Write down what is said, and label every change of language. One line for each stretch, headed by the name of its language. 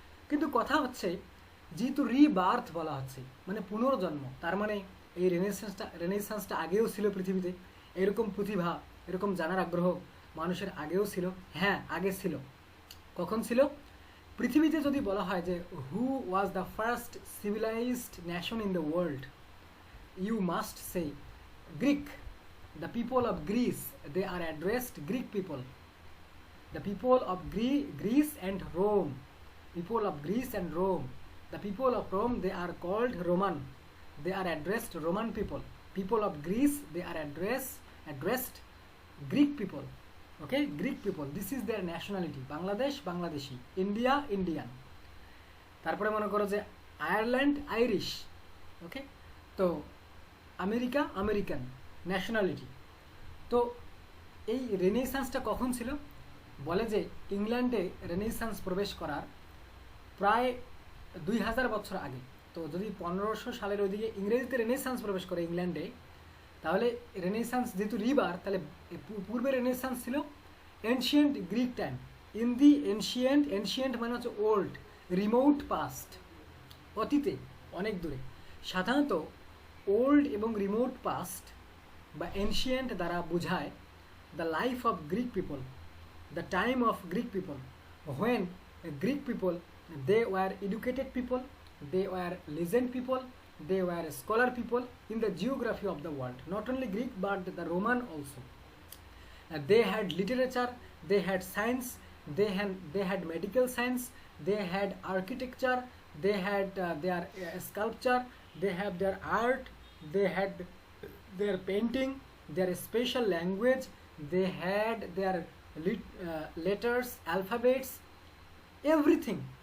Bangla: কিন্তু কথা হচ্ছে, যেহেতু রিবার্থ বলা হচ্ছে, মানে পুনর্জন্ম, তার মানে এই রেনেসান্সটা আগেও ছিল পৃথিবীতে, এরকম প্রতিভা, এরকম জানার আগ্রহ মানুষের আগেও ছিল। হ্যাঁ, আগে ছিল। কখন ছিল? পৃথিবীতে যদি বলা হয় যে
English: Who was the first civilized nation in the world, you must say Greek. The people of Greece, they are addressed Greek people. The people of Greece and Rome. People of Greece and Rome. The people of Rome, they are called Roman. They are addressed Roman people. People of Greece, they are addressed Greek people. Okay, Greek people. This is their nationality. Bangladesh, Bangladeshi. India, Indian.
Bangla: তারপরে মনে করো যে Ireland, Irish. ওকে, তো America, American nationality. তো এই রেনেসান্সটা কখন ছিল? বলে যে ইংল্যান্ডে রেনেসান্স প্রবেশ করার প্রায় 2000 বছর আগে। তো যদি 1500 সালের ওইদিকে ইংরেজিতে রেনেসান্স প্রবেশ করে ইংল্যান্ডে, তাহলে রেনেসান্স যেহেতু রিবার, তাহলে পূর্বে রেনেসান্স ছিল ancient Greek time.
English: in the ancient
Bangla: মানে হচ্ছে
English: old, remote past,
Bangla: অতীতে, অনেক দূরে। সাধারণত ওল্ড এবং রিমোট পাস্ট বা এনশিয়েন্ট দ্বারা বোঝায়
English: the life of Greek people, the time of Greek people, when Greek people, they were educated people, they were legend people, they were scholar people in the geography of the world. Not only Greek but the Roman also. They had literature, they had science, they had medical science, they had architecture, they had their sculpture, they have their art, they had their painting, their special language, they had their letters, alphabets, everything.